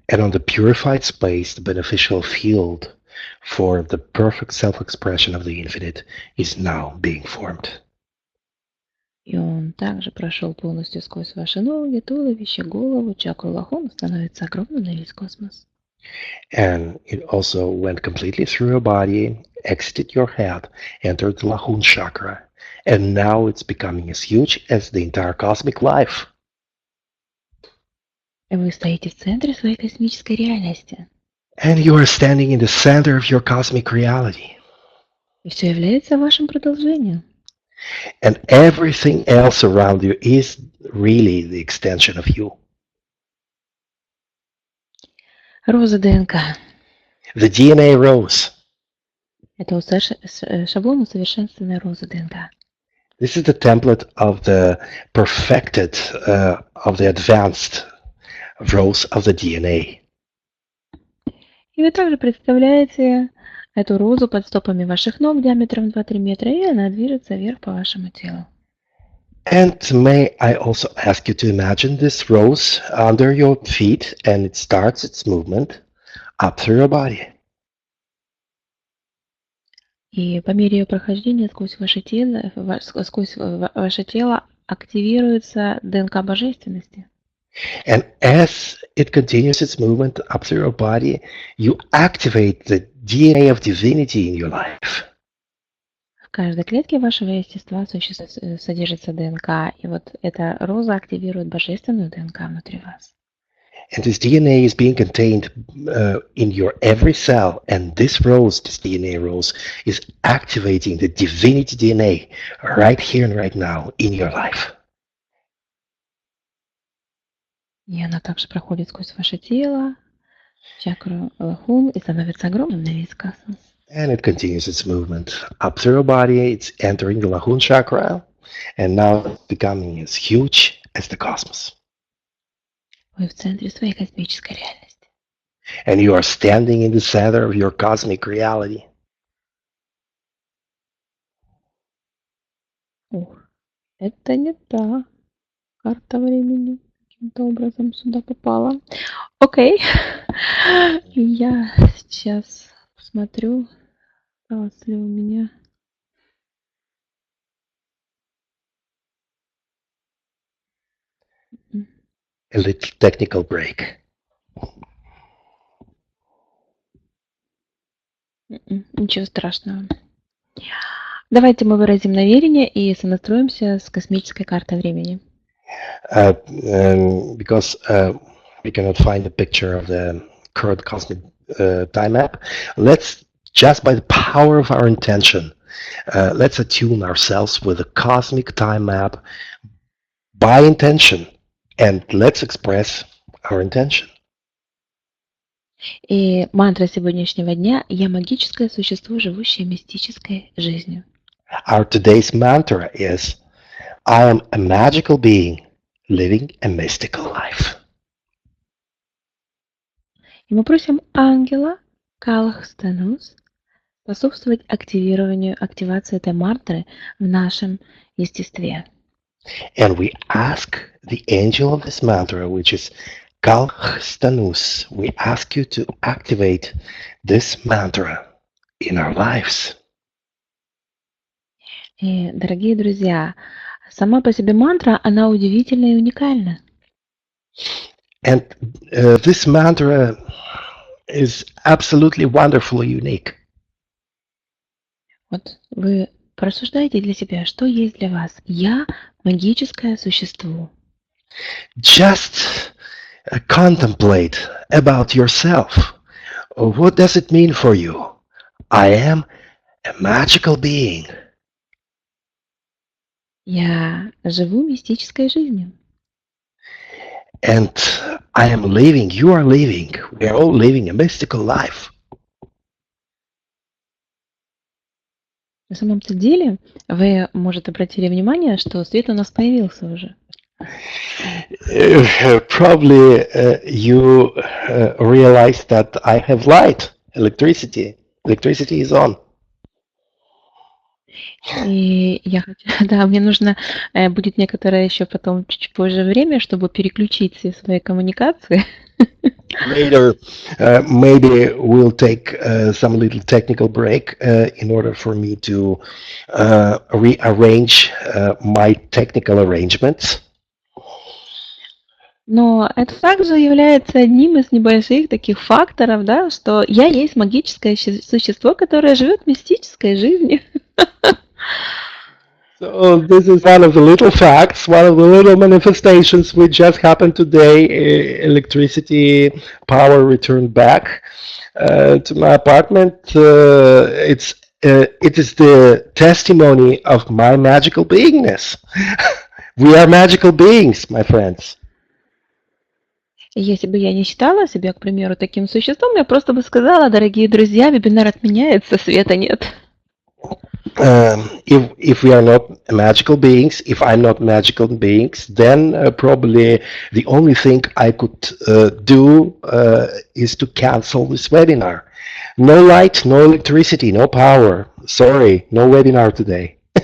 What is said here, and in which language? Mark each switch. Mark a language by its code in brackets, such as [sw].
[en] And on the purified space, the beneficial field for the perfect self-expression of the infinite is now being formed. [ru] И он также прошел полностью сквозь ваши ноги, туловище, голову, чакру Лахун, становится огромным на весь космос. [en] And it also went completely through your body, exited your head, entered the Lahun chakra, and now it's becoming as huge as the entire cosmic life. [ru] И вы стоите в центре своей космической реальности. [en] And you are standing in the center of your cosmic reality. [ru] И все является вашим продолжением. [en] And everything else around you is really the extension of you. [ru] Роза ДНК. [en] The DNA rose. [ru] Это шаблон усовершенствованной розы ДНК. [en] This is the template of the perfected, of the advanced rose of the DNA. [ru] И вы также представляете эту розу под стопами ваших ног диаметром 2-3 метра, и она движется вверх по вашему телу. [en] And may I also ask you to imagine this rose under your feet, and it starts its movement up through your body. [ru] И по мере ее прохождения сквозь ваше тело активируется ДНК божественности. [en] And as it continues its movement up through your body, you activate the DNA of divinity in your life. [ru] В каждой клетке вашего естества содержится ДНК, и вот эта роза активирует божественную ДНК внутри вас. [en] And this DNA is being contained in your every cell, and this DNA rose, is activating the divinity DNA right here and right now in your life. [ru] И она также проходит сквозь ваше тело, чакру лахун, и становится огромным на весь космос. [en] And it continues its movement up through your body. It's entering the Lahun chakra, and now it's becoming as huge as the cosmos. [ru] Вы в центре своей космической реальности. [en] And you are standing in the center of your cosmic reality. [ru] Ух, это не та карта времени. Каким-то образом сюда попала. Окей. Я сейчас посмотрю, осталось ли у меня. [en] A little technical break. [ru] Ничего страшного. Давайте мы выразим намерение и сонастроимся с космической картой времени. [en] Because we cannot find a picture of the current cosmic time map, let's, just by the power of our intention, let's attune ourselves with the cosmic time map by intention, and let's express our intention. [ru] И мантра сегодняшнего дня: «Я магическое существо, живущее мистической жизнью». [en] Our today's mantra is, I am a magical being living a mystical life. [ru] И мы просим ангела Калахстанус способствовать активации этой мантры в нашем естестве. [en] And we ask the angel of this mantra, which is Kalhstanus, we ask you to activate this mantra in our lives. [ru] И, дорогие друзья, сама по себе мантра, она удивительна и уникальна. [en] And this mantra is absolutely wonderful and unique. [ru] Вот вы просуждайте для себя, что есть для вас. Я магическое существо. [en] Just contemplate about yourself. What does it mean for you? I am a magical being. [ru] Я живу мистической жизнью. [en] And I am living, you are living, we are all living a mystical life. [ru] На самом-то деле, вы, может, обратили внимание, что свет у нас появился уже. [en] Probably you realize that I have light, electricity. Electricity is on. [ru] И я хочу, да, мне нужно будет некоторое еще потом чуть позже время, чтобы переключить все свои коммуникации. [en] Later, maybe we'll take some little technical break in order for me to rearrange my technical arrangements. [ru] Но это также является одним из небольших таких факторов, да, что я есть магическое существо, которое живет мистической жизнью. [en] So this is one of the little facts, one of the little manifestations which just happened today. Electricity power returned back to my apartment. It is the testimony of my magical beingness. We are magical beings, my friends. [ru] Если бы я не считала себя, к примеру, таким существом, я просто бы сказала: дорогие друзья, вебинар отменяется, света нет. [en] If we are not magical beings, if I'm not magical beings, then probably the only thing I could do is to cancel this webinar. No light, no electricity, no power. Sorry, no webinar today.